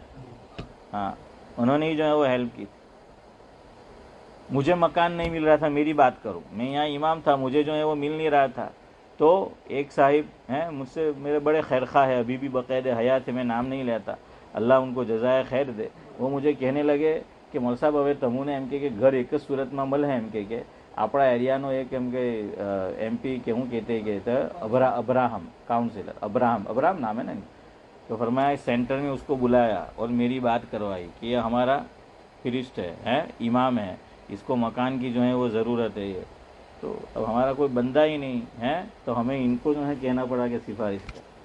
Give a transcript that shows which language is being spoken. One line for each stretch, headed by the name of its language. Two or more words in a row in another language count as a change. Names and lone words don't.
Urdu: ہاں انہوں نے ہی جو ہے وہ ہیلپ کی تھی. مجھے مکان نہیں مل رہا تھا، میری بات کروں، میں یہاں امام تھا، مجھے جو ہے وہ مل نہیں رہا تھا. تو ایک صاحب ہیں مجھ سے، میرے بڑے خیرخواہ ہے، ابھی بھی بقید حیات ہے، میں نام نہیں لیتا، اللہ ان کو جزائے خیر دے. وہ مجھے کہنے لگے کہ مول صاحب
Gujarati: હવે તમુને એમ કે ઘર એક જ સુરતમાં મળે એમ કે આપણા એરિયાનો એક એમ કે એમપી કે હું કહેતે કે અબ્રાહમ કાउंसिलर
Urdu: ابراہم نام ہے نا. تو فرمایا سینٹر میں اس کو بلایا اور میری بات کروائی کہ یہ ہمارا پریسٹ ہے، امام ہے، اس کو مکان کی جو ہے وہ ضرورت ہے. یہ تو اب ہمارا کوئی بندہ ہی نہیں ہے تو ہمیں ان کو جو ہے کہنا پڑا کہ سفارش کر.